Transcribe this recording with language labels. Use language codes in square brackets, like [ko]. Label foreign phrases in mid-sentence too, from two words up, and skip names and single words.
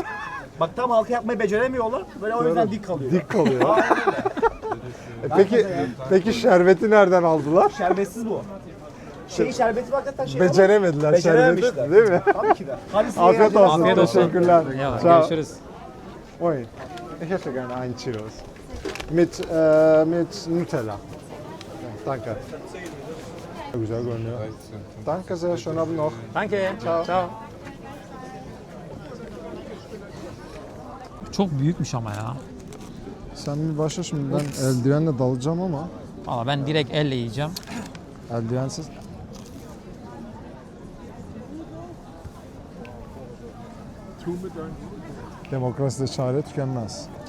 [tr] Bak tam halka yapmayı beceremiyorlar. Böyle o yüzden dik kalıyor. Dik kalıyor. Peki şerbeti nereden aldılar? Şerbetsiz bu. Şerbeti hakikaten Beceremediler Becerememişler. şerbeti, değil mi? Tabii ki de. Hadi Afiyet olsun. Afiyet olsun. Teşekkürler. Eyvallah, Ciao. görüşürüz. [de] Oi, ich hätte gerne einen Churros. Mit Nutella. Danke. [tr] Güzel görünüyor. [de] Danke sehr, schönen Abend noch. Danke. Ciao. Ciao. [tr] Çok büyükmüş ama ya. Sen bir başla şimdi, ben eldivenle dalacağım ama Valla ben direkt elle yiyeceğim. eldivensiz. Demokraside çare tükenmez.